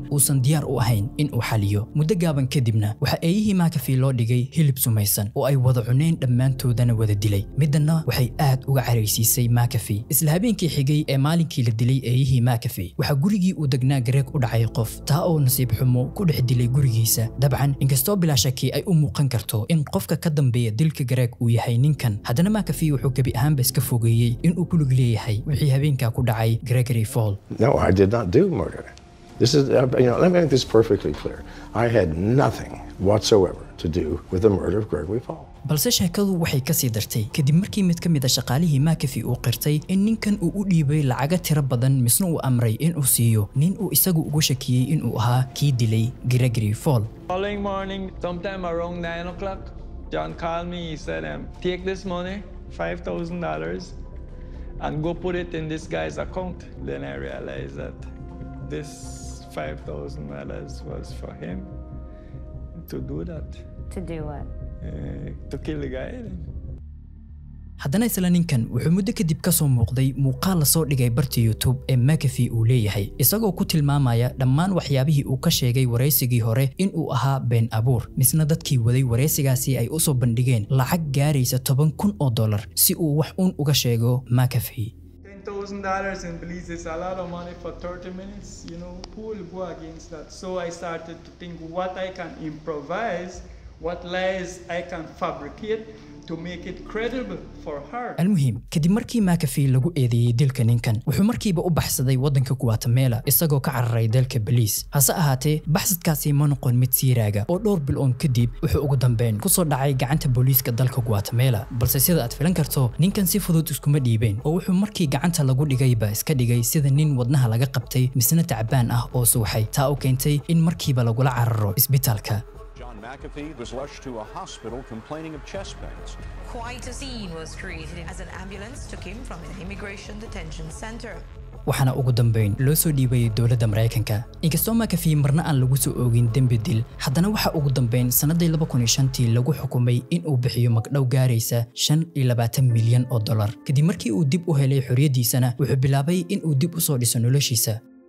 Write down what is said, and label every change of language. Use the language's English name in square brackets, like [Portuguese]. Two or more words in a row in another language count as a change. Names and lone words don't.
[Somali] uusan diyaar u ahayn in uu xaliyo muddo gaaban kadibna waxa eeyihii McAfee loo dhigay hilib sumaysan oo ay wada cuneen dhammaantoodana wada dilay midna waxay aad uga caraysiisay McAfee isla habeenkii xigay ee maalinkii la dilay eeyihii McAfee waxa gurigii uu degnaa Greg u dhacay qof taa oo nasiib xumo ku dhex dilay gurigiisa dabcan inkastoo bilaa shaki ay u muuqan karto in qofka ka dambeeya dilka Greg uu yahay ninkan haddana McAfee wuxuu gabi ahaanba iska fogeeyay in uu ku lug leeyahay wixii habeenka ku dhacay Gregory Fall. [English] No, I did not do murder. This is, let me make this perfectly clear. I had nothing whatsoever to do with the murder of Gregory Fall. [Somali] balse sheekadu waxay ka sii dartay kadib markii mid ka mid ah shaqaalihii McAfee uu qirtay in ninkan uu u dhiibay lacag tiro badan misna uu amray in uu siiyo nin uu isagu ugu shakiyay in uu ahaa kii dilay Gregory Fall. [English] Following morning, sometime around 9 o'clock, John called me. He said, take this money, $5,000, and go put it in this guy's account. Then I realized that this $5,000 was for him to do that. To do what? To kill the guy. [Somali] haddana isla ninkan wuxuu muddo kadib ka soo muuqday muuqaal la soo dhigay barta YouTube ee McAfee uu leeyahay isagoo ku tilmaamaya dhammaan waxyaabihii uu ka sheegay wareysigii hore in uu ahaa been abuur misna dadkii waday wareysigaasi ay u soo bandhigeen lacag gaaraysa $10,000 si uu wax uun uga sheego McAfee. [English] $10,000 in Belize is a lot of money for 30 minutes. Who will go against that? So I started to think what I can improvise, what lies I can fabricate to make it credible for her. [Somali] المهم kadib markii McAfee lagu eedeeyay dilka ninkan wuxuu markiiba u baxsaday wadanka Guatemala isagoo ka cararay dalka Belize hase ahaatee baxsadkaasi ma noqon mid siiraaga oo dhowr bilood kadib wuxuu ugu dambeyn ku soo dhacay gacanta booliiska dalka Guatemala balse sida aad filan karto ninkan si fudud iskuma dhiibeen oo wuxuu markii gacanta lagu dhigayba iska dhigay sida nin wadnaha laga qabtay misna tacbaan ah oo suuxay taa oo keentay in markiiba lagula cararo isbitaalka. [English] McAfee was rushed to a hospital complaining of chest pains. Quite a scene was created as an ambulance took him from an immigration detention center. [Somali] waxaana ugu dambeyn loo soo dhiibay dawladda Mareykanka inkastoo McAfee marna aan lagu soo oogin dambi dil haddana waxa ugu dambeyn sanadii 2005 lagu xukumay in uu bixiyo magdhow gaaraysa $25 milyan kadib markii uu dib u helay xorriyadiisana wuxuu bilaabay in uu dib u soo dhiso noloshiisa.